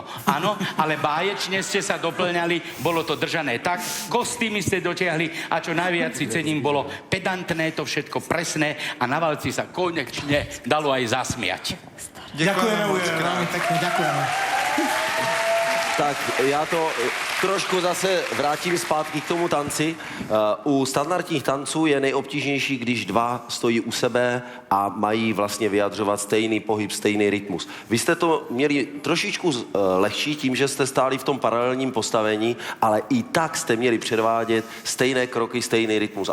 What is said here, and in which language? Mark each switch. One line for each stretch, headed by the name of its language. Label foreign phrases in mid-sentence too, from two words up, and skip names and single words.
Slovak: Áno, ale báječne ste sa doplňali, bolo to držané tak, kostýmy ste dotiahli a čo najviac si cením, bolo pedantné, to všetko presné a na valci sa konečne dalo aj zasmiať. Ďakujeme, veľmi pekne, ďakujeme.
Czech: Tak já to trošku zase vrátím zpátky k tomu tanci. U standardních tanců je nejobtížnější, když 2 stojí u sebe a mají vlastně vyjadřovat stejný pohyb, stejný rytmus. Vy jste to měli trošičku lehčí tím, že jste stáli v tom paralelním postavení, ale i tak jste měli předvádět stejné kroky, stejný rytmus.